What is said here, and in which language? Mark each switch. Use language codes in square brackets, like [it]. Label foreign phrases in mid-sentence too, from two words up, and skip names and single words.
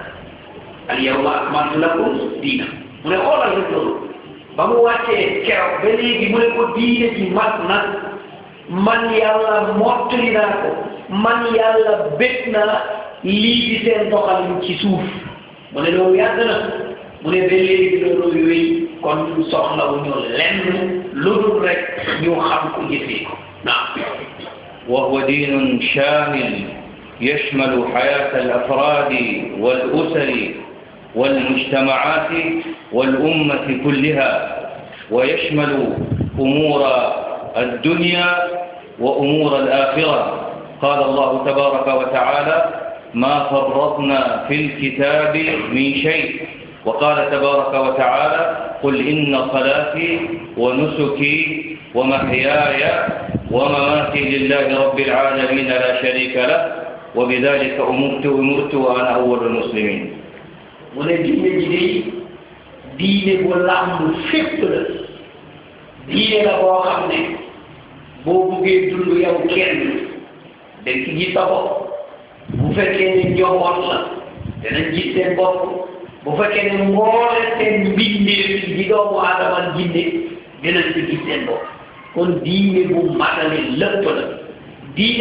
[ar] اليوم أكملت لكم دينا [wo] mu ne xoolal rek loolu ba mu wàccee keroog ba léegi mu ne ko diine ji mat na man yàlla mottali naa ko man yàlla bég na lii di seen doxalin ci suuf mu ne loolu yàgg na mu ne ba léegi loolu yooyu kon ñu soxlawuñu lenn lu dul rek ñu xam ko jëfee ko naam. [ar] وهو دين شامل يشمل حياة الأفراد والأسر والمجتمعات والأمة كلها ويشمل أمور الدنيا وأمور الآخرة. قال الله تبارك وتعالى ما فرطنا في الكتاب من شيء وقال تبارك وتعالى قل إن صلاتي ونسكي ومحياي ومماتي لله رب العالمين لا شريك له وبذلك أمرت وأنا أول المسلمين. [wo] mu ne diine ji diine bu làmb fépp la diine la boo xam ne boo buggee dund yow kenn dañ ci gis sa bopp bu fekkee ne njaboot la danañ gis seen bopp bu fekkee ne mboole seen mbindeef yi doomu aadama jinne dinañ ci gis seen bopp kon diine bu matale lépp la diine